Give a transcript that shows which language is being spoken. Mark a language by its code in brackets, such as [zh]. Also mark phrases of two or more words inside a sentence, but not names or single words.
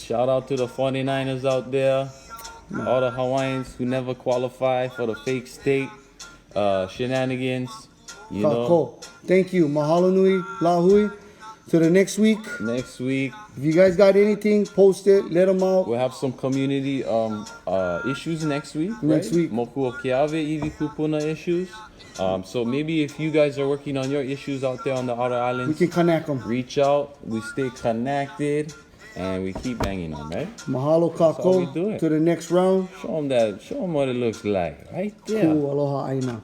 [en] Shout out to the 49ers out there, all the Hawaiians who never qualify for the fake state shenanigans. [haw] Kako. [en] Thank you. [haw] Mahalo nui, lahui. [en] To the next week. Next week If you guys got anything, post it. Let them out. we'll have some community issues next week. Next right? week. [haw] Moku o Keawe iwi kupuna issues. [en] So maybe if you guys are working on your issues out there on the outer We islands, can connect them. reach out. We stay connected and we keep banging on, right? Mahalo, how we do Kako. it. To the next round. Show them what it looks like, right there. [haw] Cool. Aloha, Aina.